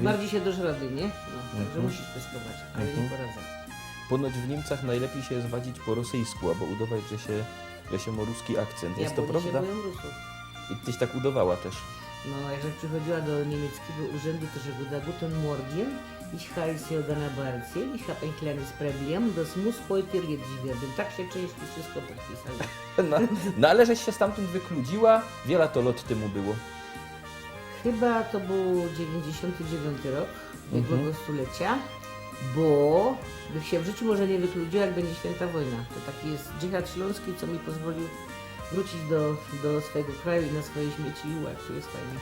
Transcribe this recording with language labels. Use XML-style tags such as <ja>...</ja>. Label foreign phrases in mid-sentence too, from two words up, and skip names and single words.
<pl>bardziej się dosz rady, nie? No, także Mhm. musisz pyskować, ale nie Mhm. poradzę. Ponoć w Niemcach najlepiej się jest wadzić po rosyjsku, albo udawać, że się ma ruski akcent. Jest to bo oni prawda? się boją Rusów. I tyś tak udawała też. No, jak przychodziła do niemieckiego urzędu, to że go</pl> <de>Guten Morgen, ich heiße Jordana Barziel, ich habe ein kleines Problem, das muss heute erledigt werden.</de> <pl>Tak się często wszystko podpisali. No ale żeś się stamtąd wykludziła, wiele to lot temu było. Chyba to był 99 rok ubiegłego Mhm. stulecia, bo bych się w życiu może nie wykludziła, jak będzie święta wojna. To taki jest dżihad śląski, co mi pozwolił wrócić do swojego kraju i na swoje śmieci i jak to jest fajnie.</pl>